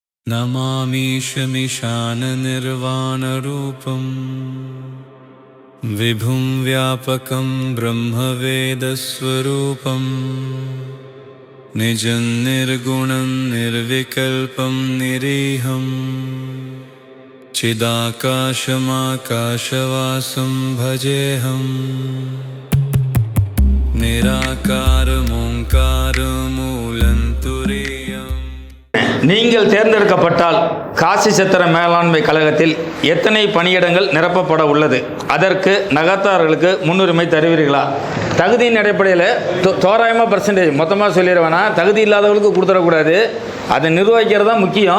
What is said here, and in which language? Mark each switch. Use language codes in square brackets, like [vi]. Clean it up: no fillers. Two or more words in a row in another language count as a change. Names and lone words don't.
[sa] नमामीशमिशाननिर्वाणरूपं विभुं व्यापकं ब्रह्मवेदस्वरूपं निजं निर्गुणं निर्विकल्पं निरीहं चिदाकाशमाकाशवासं भजेऽहं निराकारमोङ्कारमूलन्तुरीयम्. [ta] நீங்கள் தேர்ந்தெடுக்கப்பட்டால் காசி சத்திர மேலாண்மை கழகத்தில் எத்தனை பணியிடங்கள் நிரப்பப்பட உள்ளது? அதற்கு நகர்த்தார்களுக்கு முன்னுரிமை தருவீர்களா? தகுதியின் அடிப்படையில் தோராயமாக பர்சன்டேஜ் மொத்தமாக சொல்லிடுவேனா, தகுதி இல்லாதவர்களுக்கு கொடுத்துடக்கூடாது. அதை நிர்வகிக்கிறது தான் முக்கியம்.